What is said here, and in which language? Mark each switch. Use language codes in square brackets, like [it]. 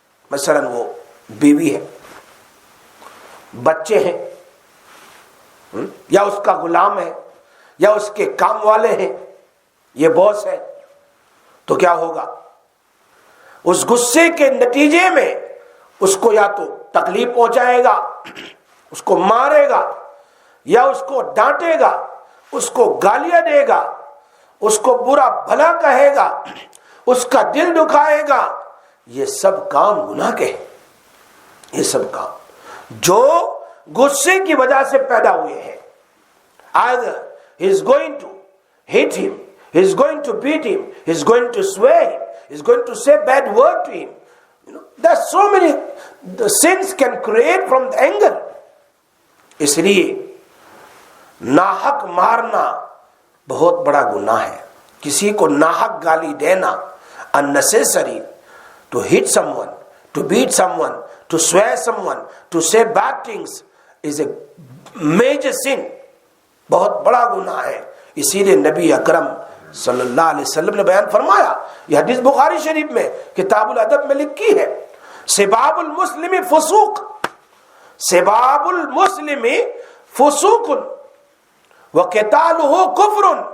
[ur] مثلا وہ بیوی ہے, بچے ہیں, یا اس کا غلام ہے, یا اس کے کام والے ہیں, یہ باس ہے, تو کیا ہوگا؟ اس غصے کے نتیجے میں اس کو یا تو تکلیف پہنچائے گا, اس کو مارے گا, یا اس کو ڈانٹے گا, اس کو گالیاں دے گا, اس کو برا بھلا کہے گا, اس کا دل دکھائے گا. یہ سب کام گناہ کے ہیں. یہ سب کام جو غصے کی وجہ سے پیدا ہوئے ہیں. [en] Either he is going to hit him, he is going to beat him, he is going to swear him, he is going to say bad word to him. There are so many the sins can create from the anger. اس لیے ناحق مارنا بہت بڑا گناہ ہے. [ur] کسی کو ناحق گالی دینا, [en] unnecessary to hit someone, to beat someone, to swear someone, to say bad things is a major sin. [ur] بہت بڑا گناہ ہے. اسی لیے نبی اکرم صلی اللہ علیہ وسلم نے بیان فرمایا, یہ حدیث بخاری شریف میں کتاب الادب میں لکھی ہے, [ar] سباب المسلم فسوق, سباب المسلم فسوق وقتالہ کفر.